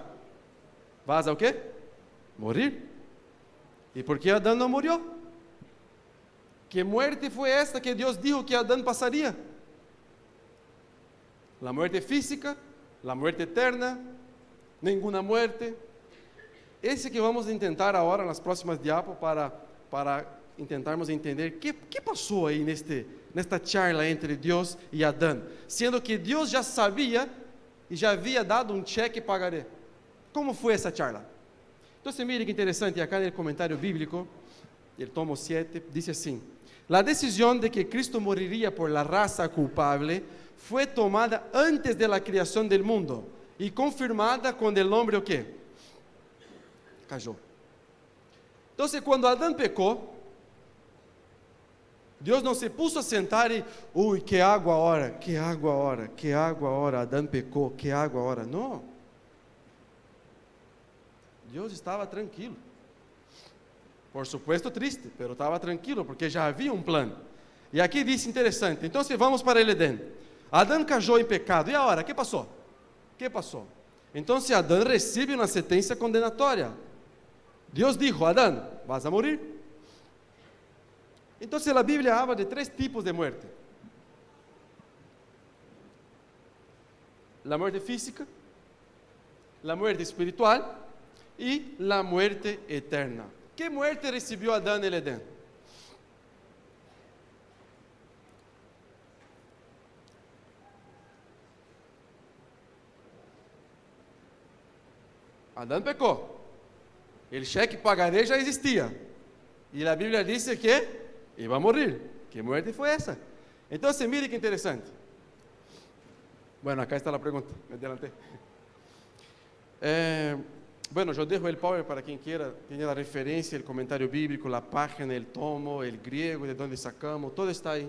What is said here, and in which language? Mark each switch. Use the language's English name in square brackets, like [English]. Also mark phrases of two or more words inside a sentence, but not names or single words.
[Spanish] ¿Vas a qué? Morir. ¿Y por qué Adán no murió? ¿Qué muerte fue esta que Dios dijo que Adán pasaría? La muerte física, la muerte eterna, ninguna muerte. [Portuguese] Esse que vamos tentar agora nas próximas diapos para tentarmos entender que passou aí nesta charla entre Deus e Adão, sendo que Deus já sabia e já havia dado um [Spanish] cheque pagaré. [Portuguese] Como foi essa charla? Então, mire que interessante, acá no comentário bíblico, [Spanish] el tomo 7, [Portuguese] diz assim: [Spanish] la decisión de que Cristo moriría por la raza culpable fue tomada antes de la creación del mundo y confirmada cuando el hombre, ¿o qué? Cayó. Entonces, cuando Adán pecó, [Portuguese] Deus não se puso a sentar e, que água agora, que água agora, que água agora, Adão pecou, que água agora. Não. Deus estava tranquilo. [Spanish] Por supuesto [Portuguese] triste, pero estava tranquilo, porque já havia um plano. E aqui diz interessante, então vamos para o Edém. Adão cayó em pecado, e agora, que passou? Que passou? Então Adão recebe uma sentença condenatória. Deus dijo, Adão, [Spanish] vas a morir. [Portuguese] Então a Bíblia [Spanish] habla de 3 tipos de muerte. La muerte física, la muerte espiritual y la muerte eterna. ¿Qué muerte recibió Adán en el Edén? Adán pecó. El cheque pagaré [Portuguese] já existia. E a Bíblia diz que [Spanish] iba a morir. ¿Qué muerte fue esa? Entonces, mire qué interesante. Bueno, acá está la pregunta. Me adelanté. Bueno, yo dejo el Power para quien quiera tener la referencia, el comentario bíblico, la página, el tomo, el griego, de dónde sacamos, todo está ahí.